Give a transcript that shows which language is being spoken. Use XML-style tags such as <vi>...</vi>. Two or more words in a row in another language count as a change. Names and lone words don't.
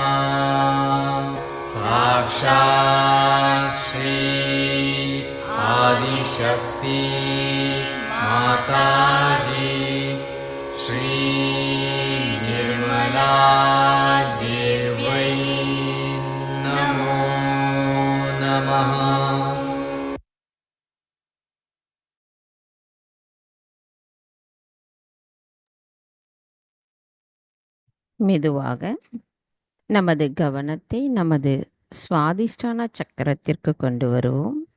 <sa>साक्षात् श्री आदिशक्ति माताजी श्री निर्मला देव्यै नमो नमः।</sa> <ta>மெதுவாக நமது கவனத்தை நமது சுவாதிஷ்டான சக்கரத்திற்கு கொண்டு வருவோம்.</ta>